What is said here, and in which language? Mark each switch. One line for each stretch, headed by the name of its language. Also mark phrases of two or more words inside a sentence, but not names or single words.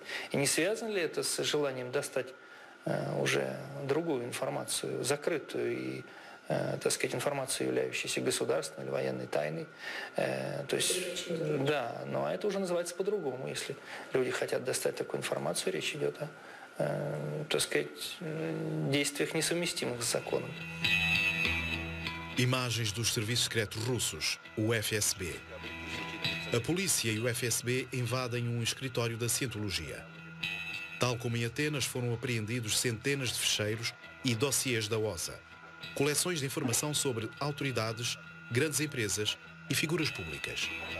Russian: И не связано ли это с желанием достать уже другую информацию, закрытую и, так сказать, информацию, являющуюся государственной или военной тайной. То есть, да, но это уже называется по-другому. Если люди хотят достать такую информацию, речь идет о, так сказать, действиях, nessumestimых с законом.
Portuguese: Imagens dos serviços secretos russos, o FSB. A polícia e o FSB invadem um escritório da Cientologia. Tal como em Atenas, foram apreendidos centenas de ficheiros e dossiês da OSA. Coleções de informação sobre autoridades, grandes empresas e figuras públicas.